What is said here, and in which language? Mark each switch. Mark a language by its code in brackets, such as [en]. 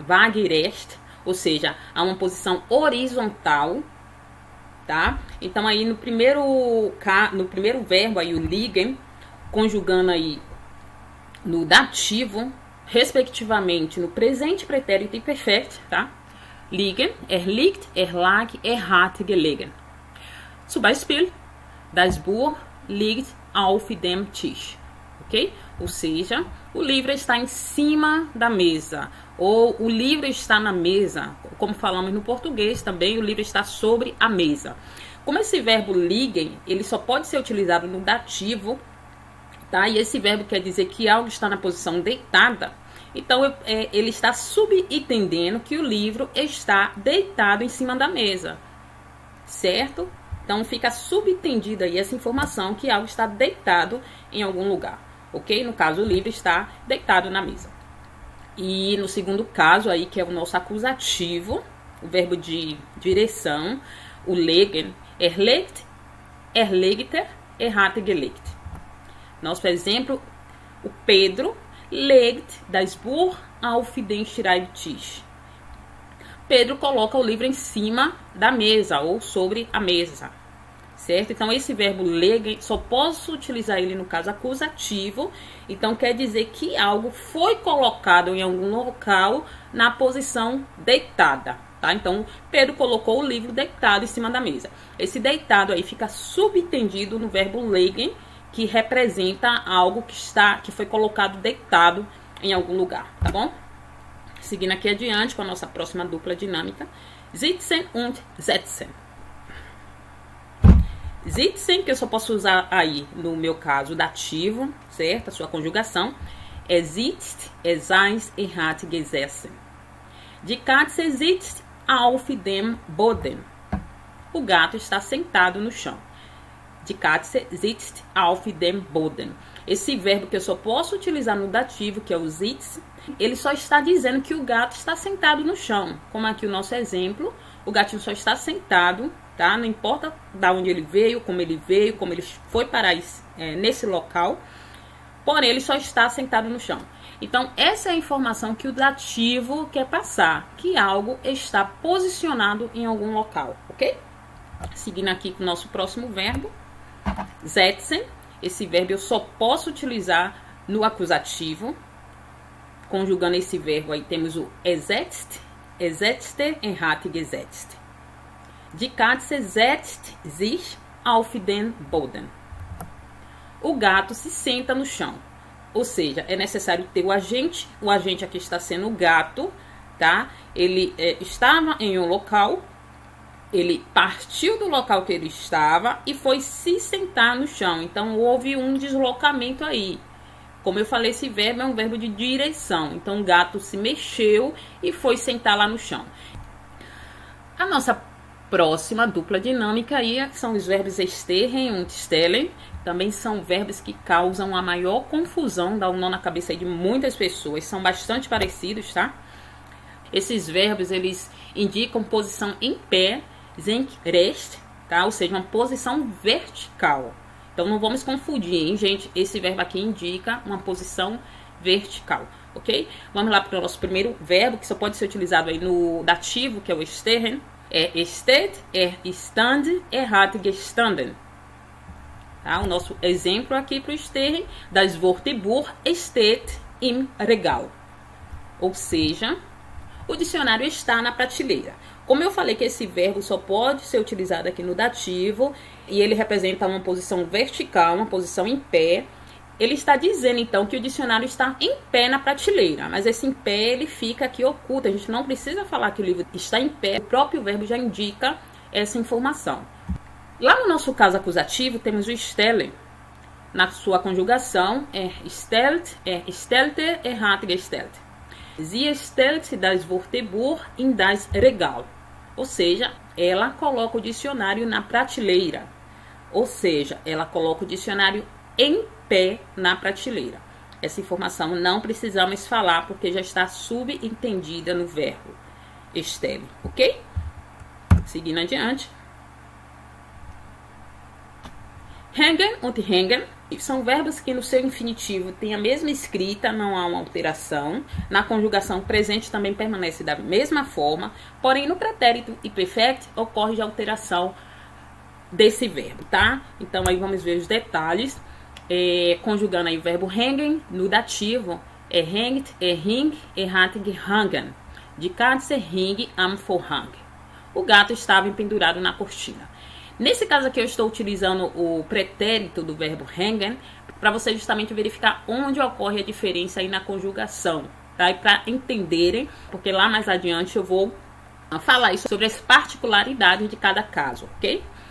[pt] Waagerecht, ou seja, a uma posição horizontal, tá? Então, aí no primeiro verbo, aí o liegen, conjugando aí no dativo, respectivamente, no presente pretérito e perfeito, tá? [de] Liegen, liegt, lag, hat gelegen. Zum Beispiel, das Buch liegt auf dem Tisch, ok? [pt] Ou seja, o livro está em cima da mesa, ou o livro está na mesa, como falamos no português também, o livro está sobre a mesa. Como esse verbo liegen, ele só pode ser utilizado no dativo, tá? E esse verbo quer dizer que algo está na posição deitada, então ele está subentendendo que o livro está deitado em cima da mesa, certo? Então, fica subentendida aí essa informação que algo está deitado em algum lugar, ok? No caso, o livro está deitado na mesa. E no segundo caso aí, que é o nosso acusativo, o verbo de direção, o legen, legt, legte, hat gelegt. Nosso exemplo, o Pedro legt das Buch auf den Schreibtisch. Pedro coloca o livro em cima da mesa ou sobre a mesa, certo? Então, esse verbo legen, só posso utilizar ele no caso acusativo. Então, quer dizer que algo foi colocado em algum local na posição deitada, tá? Então, Pedro colocou o livro deitado em cima da mesa. Esse deitado aí fica subentendido no verbo legen, que representa algo que foi colocado deitado em algum lugar, tá bom? Seguindo aqui adiante com a nossa próxima dupla dinâmica. [de] Sitzen und setzen. [pt] Sitzen, que eu só posso usar aí, no meu caso, o dativo, certo? A sua conjugação. [de] Sitzt, seins, hat gesessen. Die Katze sitzt auf dem Boden. [pt] O gato está sentado no chão. [de] Die Katze sitzt auf dem Boden. [pt] Esse verbo que eu só posso utilizar no dativo, que é o sitz, ele só está dizendo que o gato está sentado no chão. Como aqui o nosso exemplo, o gatinho só está sentado, tá? Não importa de onde ele veio, como ele foi parar nesse local, porém ele só está sentado no chão. Então, essa é a informação que o dativo quer passar, que algo está posicionado em algum local, ok? Seguindo aqui com o nosso próximo verbo, setzen. Esse verbo eu só posso utilizar no acusativo. Conjugando esse verbo aí, temos o setzt, setzte, hat gesetzt. [de] Die Katze setzt sich auf den Boden. [pt] O gato se senta no chão. Ou seja, é necessário ter o agente aqui está sendo o gato, tá? Ele estava em um local, ele partiu do local que ele estava e foi se sentar no chão. Então, houve um deslocamento aí. Como eu falei, esse verbo é um verbo de direção. Então, o gato se mexeu e foi sentar lá no chão. A nossa próxima dupla dinâmica aí são os verbos stehen und stellen. Também são verbos que causam a maior confusão, dá um nó na cabeça aí de muitas pessoas. São bastante parecidos, tá? Esses verbos, eles indicam posição em pé, senkrecht, tá? Ou seja, uma posição vertical. Então, não vamos confundir, hein, gente? Esse verbo aqui indica uma posição vertical, ok? Vamos lá para o nosso primeiro verbo, que só pode ser utilizado aí no dativo, que é o stehen. [de] Steht, stand, hat gestanden. [pt] Tá? O nosso exemplo aqui para o stehen, das Wörterbuch steht im Regal. Ou seja, o dicionário está na prateleira. Como eu falei que esse verbo só pode ser utilizado aqui no dativo, e ele representa uma posição vertical, uma posição em pé, ele está dizendo então que o dicionário está em pé na prateleira, mas esse em pé ele fica aqui oculto, a gente não precisa falar que o livro está em pé, o próprio verbo já indica essa informação. Lá no nosso caso acusativo temos o stellen, na sua conjugação stellt, stellte, hat gestellt. [de] Sie stellt das Wörterbuch in das Regal. [pt] Ou seja, ela coloca o dicionário na prateleira. Ou seja, ela coloca o dicionário em pé na prateleira. Essa informação não precisamos falar porque já está subentendida no verbo stellen, ok? Seguindo adiante. Hängen und hängen são verbos que no seu infinitivo tem a mesma escrita, não há uma alteração. Na conjugação presente também permanece da mesma forma, porém no pretérito e perfect ocorre a alteração desse verbo, tá? Então aí vamos ver os detalhes. Conjugando aí o verbo hängen no dativo, hängt, hing, hat gehangen. [de] Die Katze hing am Vorhang. [pt] O gato estava pendurado na cortina. Nesse caso aqui eu estou utilizando o pretérito do verbo hängen para você justamente verificar onde ocorre a diferença aí na conjugação, tá? E para entenderem, porque lá mais adiante eu vou falar isso sobre as particularidades de cada caso, ok?